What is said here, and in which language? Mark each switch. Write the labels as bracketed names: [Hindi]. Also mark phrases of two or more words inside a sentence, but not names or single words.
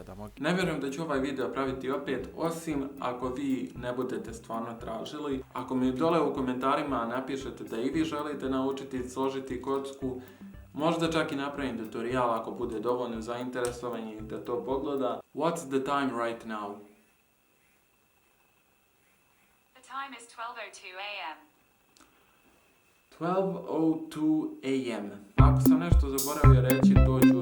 [Bosnian] Okay. Ne vjerujem da ću ovaj video praviti opet, osim ako vi ne budete stvarno tražili. Ako mi dole u komentarima napišete da i vi želite naučiti složiti kocku, možda čak i napravim tutorial ako bude dovoljno zainteresovani da to pogleda. [English] What's the time right now? The time is 12:02 a.m. 12:02 a.m. [Bosnian] Ako sam nešto zaboravio reći, to